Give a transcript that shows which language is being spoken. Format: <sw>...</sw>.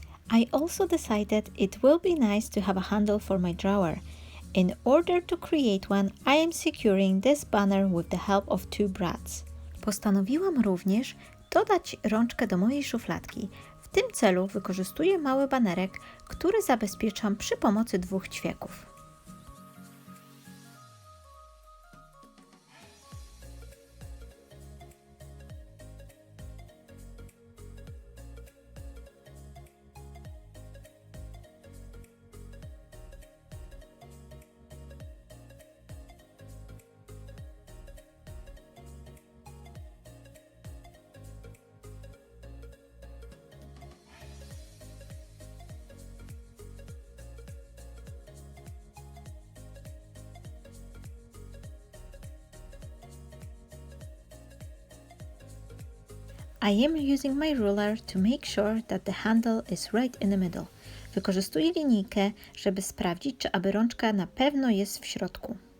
<en>I also decided it will be nice to have a handle for my drawer. In order to create one, I am securing this banner with the help of two brads.</en> <pl>Postanowiłam również dodać rączkę do mojej szufladki. W tym celu wykorzystuję mały banerek, który zabezpieczam przy pomocy dwóch ćwieków.</pl> <en>I am using my ruler to make sure that the handle is right in the middle.</en> <pl>Wykorzystuję linijkę, żeby sprawdzić, czy aby rączka na pewno jest w środku.</pl>